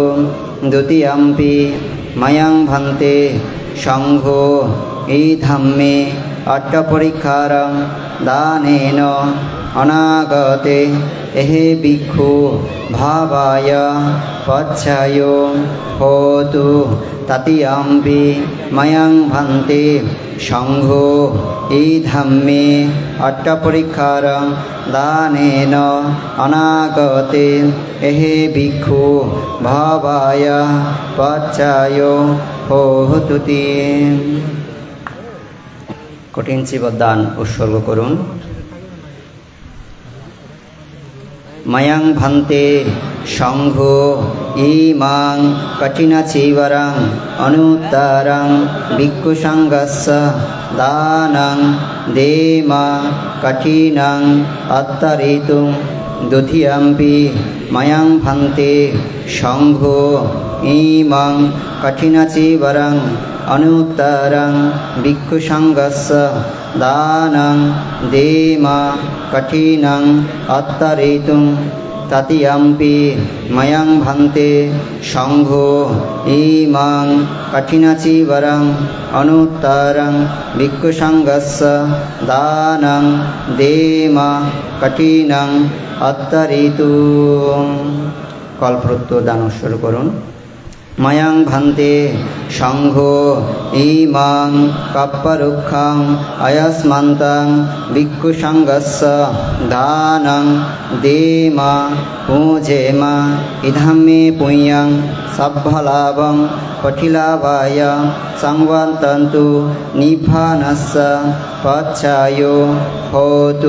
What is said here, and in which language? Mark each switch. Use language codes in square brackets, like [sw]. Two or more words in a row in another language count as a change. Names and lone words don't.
[pi] দ্বিতীয়ম্পি ময়ং ভান্তে সংঘ এই ধাম্মে অট্টপরিকার দানেন অনাগতে এহে ভিক্ষু ভাবায় পাচ্ছায় হোতু। তৃতীয়ম্পি ময়ং ভান্তে সংঘ এই ধাম্মে অট্টপরিকার দানেন অনাগতে এহে ভিক্ষু ভাবায় পাচ্ছায় হোতু। [bn] কঠিন চিবর দান উৎসর্গ করুন। [pi] ময়ং ভান্তে সংঘ ইমাং কঠিন চিবরং অনুত্তরং ভিক্ষু সংঘস্য দানং দেমা কঠিনং অত্তরিতুং। দ্বিতীয়ম্পি ময়ং ভান্তে সংঘ ইমাং কঠিন চিবরং অনুত্তরং ভিক্ষু সংঘস্য দানং দেমা কঠিনং অত্তরিতুং। তৃতীয়ম্পি ময়ং ভান্তে সংঘ ইমাং কঠিন চিবরং অনুত্তরং ভিক্ষু সংঘস্য দানং দেমা কঠিনং অত্তরিতুং। [bn] কল্পত্র দান শুরু করুন। [pi] ময়ং ভান্তে সংঘ ইমাং কপ্পরুক্ষং অয়স্মন্তং ভিক্ষু সংঘস্য দানং দেমা পূজেমা। ইদং মে পুণ্যং সব্ভলাভং পঠিলাভায় সংবর্ধন্তু নিব্বানস্য পাচ্ছায় হোতু।